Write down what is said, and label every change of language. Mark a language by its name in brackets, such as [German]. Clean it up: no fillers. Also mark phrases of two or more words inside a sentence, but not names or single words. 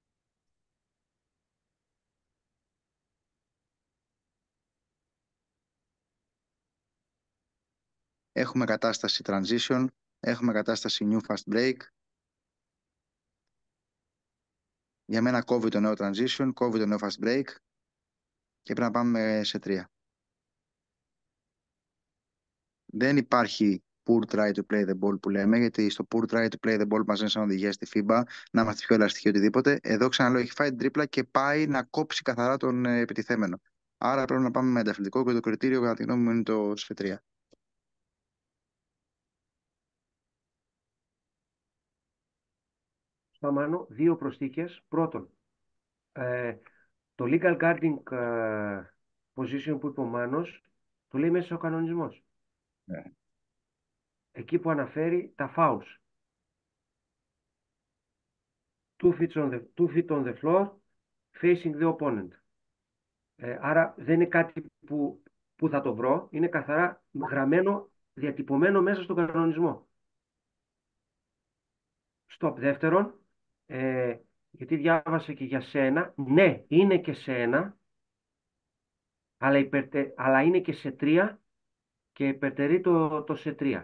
[Greek] Έχουμε κατάσταση transition, έχουμε κατάσταση [English] new fast break. [Greek] Για μένα κόβει το νέο transition, κόβει το νέο [English] fast break [Greek] και πρέπει να πάμε σε 3. Δεν υπάρχει [English] poor try to play the ball [Greek] που λέμε, γιατί στο [English] poor try to play the ball [Greek] μας είναι σαν οδηγία στη FIBA, να είμαστε πιο ελαστικοί οτιδήποτε. Εδώ ξαναλέω, έχει φάει την τρίπλα και πάει να κόψει καθαρά τον επιτιθέμενο. Άρα πρέπει να πάμε με ανταθλητικό και το κριτήριο, κατά τη γνώμη μου, είναι το σφ3. Σταμάνω, δύο προσθήκες. Πρώτον, το [English] legal guarding position [Greek] που είπε ο Μάνος, το λέει μέσα ο κανονισμός. Ναι. Εκεί που αναφέρει τα fouls. [English] 2 feet on the floor, facing the opponent. [Greek] Άρα δεν είναι κάτι που θα το βρω, είναι καθαρά γραμμένο, διατυπωμένο μέσα στον κανονισμό. Stop. Δεύτερον, γιατί διάβασα και για σένα, ναι, είναι και σε ένα, αλλά είναι και σε 3 και υπερτερεί το σε 3.